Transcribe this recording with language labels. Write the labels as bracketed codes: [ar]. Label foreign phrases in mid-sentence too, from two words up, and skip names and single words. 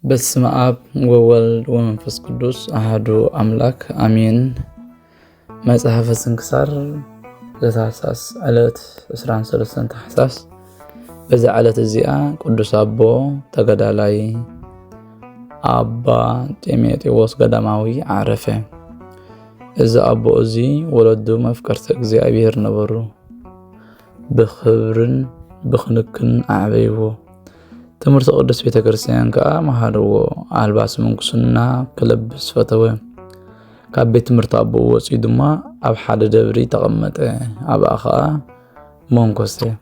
[gez] በስመ አብ ወወልድ ወመንፈስ ቅዱስ አሐዱ አምላክ አሜን። መጽሐፈ ስንክሳር ዘታኅሳስ ዕለት 23 ታኅሳስ። [ti] በዛ ዕለት እዚኣ ቅዱስ አቦ ተገዳላይ አባ ጤሜጥዎስ ገዳማዊ ዓረፈ። እዚ አቦ እዚ ወለዱ መፍቀርተ እግዚአብሔር ነበሩ። ብኽብርን ብኽንክን አዕበይዎ። ትምህርተ ቅዱስ ቤተ ክርስቲያን ከዓ መሃርዎ። አልባስ ምንኩስና ክለብስ ፈተወ። ካብ ቤት ትምህርቲ አቦ ወፂኡ ድማ ኣብ ሓደ ደብሪ ተቐመጠ። ኣብኣ ከዓ መንኮሰ።